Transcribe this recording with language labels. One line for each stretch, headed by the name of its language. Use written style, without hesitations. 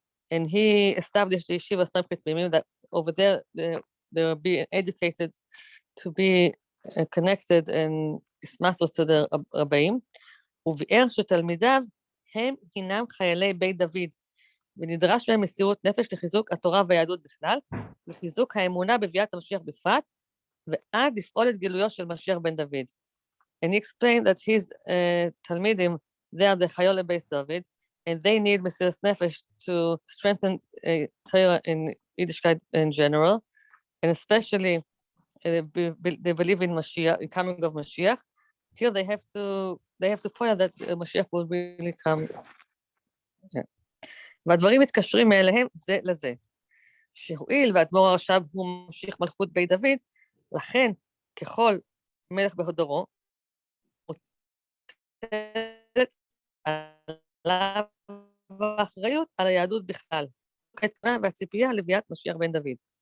English: And he established the yeshiva Tומכי תמימים, that over there they will be educated to be connected and התמסרות to the רבאים,
Hebrew: וביאר שתלמידיו הם הינם חיילי בית דוד, ונדרש מהם מסירות נפש לחיזוק התורה והיהדות בכלל, לחיזוק האמונה בביאת המשיח בפרט, ועד לפעול את גילויו של משיח בן דוד.
English: And he explained that his Talmidim, they are the Chayole Beis David, and they need Mesiras Nefesh to strengthen Torah in Yiddishkeit in general, and especially they believe in Mashiach, in coming of Mashiach, till they have to point out that Mashiach will really come. Yeah.
Hebrew: והדברים מתקשרים מאליהם זה לזה. שהואיל ואדמו"ר הרש"ב הוא ממשיך מלכות בית דוד, לכן ככל מלך בהודרו, מוטלת עליו האחריות על היהדות בכלל, והציפייה לביאת משיח בן דוד.